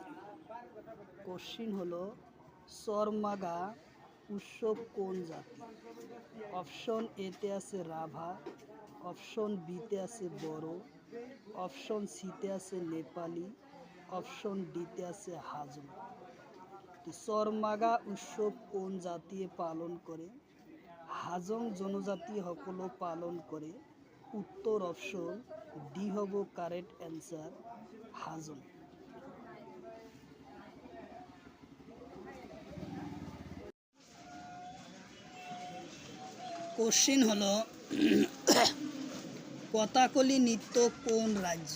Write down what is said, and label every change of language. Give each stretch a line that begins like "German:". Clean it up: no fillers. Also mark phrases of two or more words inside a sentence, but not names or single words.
Assamese: কোশ্চিন হলো সরমাগা উৎসব কোন জাতি? অপশন এতে আছে রাভা, অপশন বিতে আছে বড়ো, অপশন সিতে আছে নেপালি, অপশন ডিতে আছে হাজং। চরমাগা উৎসব কোন জাতি পালন করে? হাজং জনজাতি সকলো পালন করে। উত্তর অপশন ডি হব
English: correct answer,
Assamese: হাজং। কোশ্চিন হলো কথাকলি নৃত্য কোন রাজ্য?